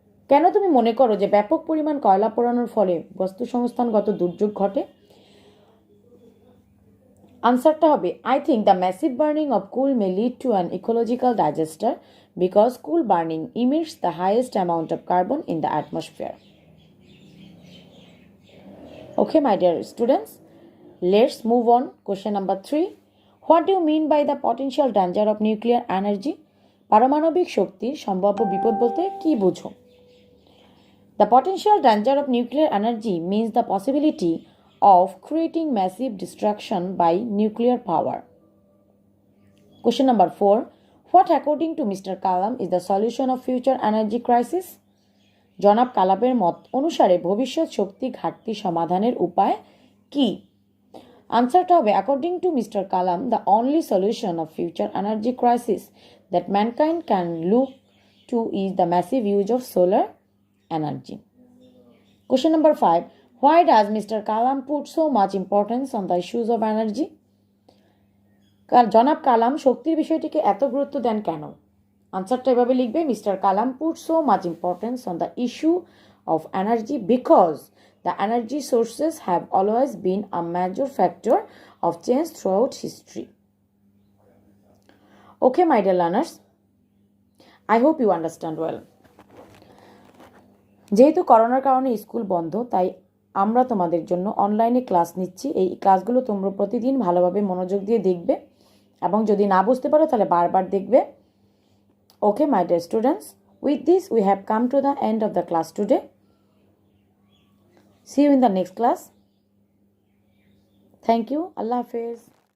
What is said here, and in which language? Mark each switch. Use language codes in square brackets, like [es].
[bn] কেন তুমি মনে করো যে ব্যাপক পরিমাণ কয়লা পোড়ানোর ফলে বস্তুসংস্থানগত দুর্যোগ ঘটে? আনসারটা হবে [en] I think the massive burning of coal may lead to an ecological disaster because coal burning emits the highest amount of carbon in the atmosphere. Okay, my dear students, let's move on. Question number 3. What do you mean by the potential danger of nuclear energy? [bn] পারমাণবিক শক্তির সম্ভাব্য বিপদ বলতে কি বোঝো? [en] The potential danger of nuclear energy means the possibility of creating massive destruction by nuclear power. Question number 4. What according to Mr. Kalam is the solution of future energy crisis? [bn] জনাব কালামের মত অনুসারে ভবিষ্যৎ শক্তি ঘাটতি সমাধানের উপায় কি? আনসারটা হবে [en] According to mister Kalam the only solution of future energy crisis that mankind can look to is the massive use of solar energy. Question number 5. Why does mister Kalam put so much importance on the issues of energy? [bn] জনাব কালাম শক্তির বিষয়টিকে এত গুরুত্ব দেন কেন? আনসারটা এভাবে লিখবে [en] Mister Kalam put so much importance on the issue of energy because the energy sources have always been a major factor of change throughout history. Okay my dear learners, I hope you understand well. [bn] যেহেতু করোনার কারণে school বন্ধ, তাই আমরা তোমাদের জন্য অনলাইনে class নিচ্ছি। এই ক্লাসগুলো তোমরা প্রতিদিন ভালোভাবে মনোযোগ দিয়ে দেখবে এবং যদি না বুঝতে পারো তাহলে বারবার দেখবে। [en] Okay, my dear students, with this we have come to the end of the class today. See you in the next class. Thank you. Allah Hafiz.